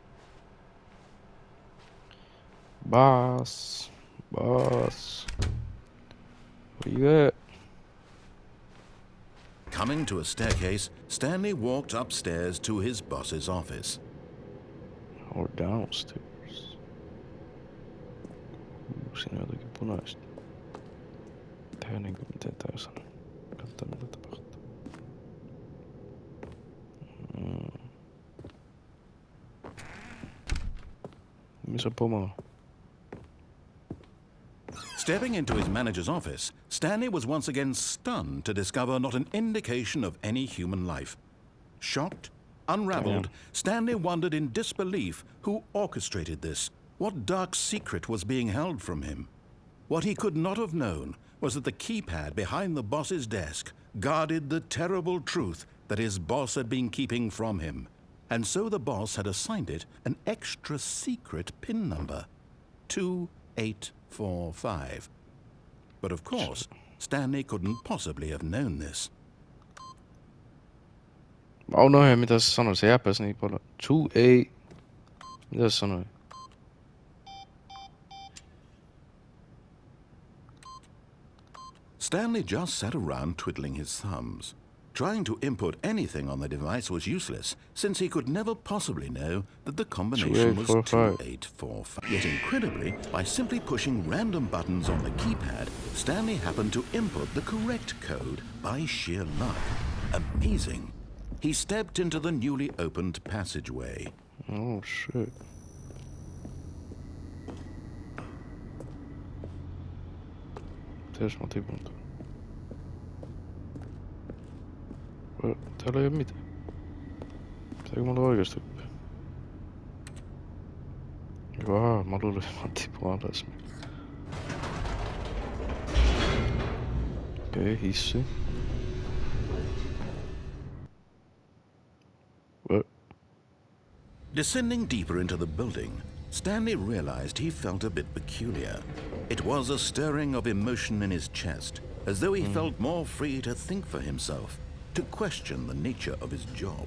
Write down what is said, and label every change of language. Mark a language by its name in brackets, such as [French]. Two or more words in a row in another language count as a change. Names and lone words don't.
[English] Boss. Where you at? Coming to a staircase, Stanley walked upstairs to his boss's office. Or downstairs. [Finnish] Siinä jotakin punaista. Tehdään niinku miten tää sanoo. Katsotaan mitä tapahtuu. Missä pomo? [English] Stepping into his manager's office, Stanley was once again stunned to discover not an indication of any human life. Shocked, unraveled, Stanley wondered in disbelief who orchestrated this. What dark secret was being held from him? What he could not have known was that the keypad behind the boss's desk guarded the terrible truth that his boss had been keeping from him. And so the boss had assigned it an extra secret PIN number, 2845. But of course, Stanley couldn't possibly have known this. [Finnish] Mä unohdin mitä se sanoi, se jäpäs niin paljon. 2-8. Mitä se sanoi? [English] Stanley just sat around twiddling his thumbs. Trying to input anything on the device was useless, since he could never possibly know that the combination was 2845. Yet incredibly, by simply pushing random buttons on the keypad, Stanley happened to input the correct code by sheer luck. Amazing. He stepped into the newly opened passageway. Oh shit. [Finnish] Tiedätkö mä tipun tuon? Täällä ei oo mitään. Pitääkö mulla oikeesti hyppää? Mä luulin, että mä tipun alas. Okei, hissi. [English] Descending deeper into the building, Stanley realized he felt a bit peculiar. It was a stirring of emotion in his chest, as though he felt more free to think for himself, to question the nature of his job.